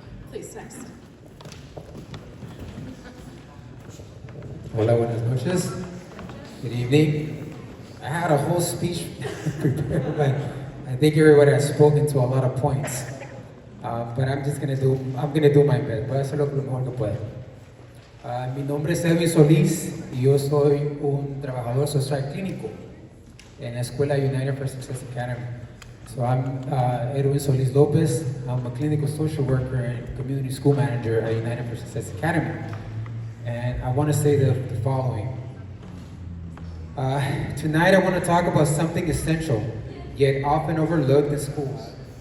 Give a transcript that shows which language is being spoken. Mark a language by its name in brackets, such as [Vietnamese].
[English] Please, next. [Spanish] Hola, buenas noches. [English] Good evening. I had a whole speech prepared, but I think everybody has spoken to a lot of points. But I'm gonna do my best. [Spanish] Voy a hacer lo mejor que puedo. Mi nombre es Edwin Solís y yo soy un trabajador social clínico en la escuela United for Success Academy. [English] So I'm Edwin Solis Lopez. I'm a clinical social worker and community school manager at United for Success Academy. And I want to say the following. Tonight I want to talk about something essential, yet often overlooked in schools.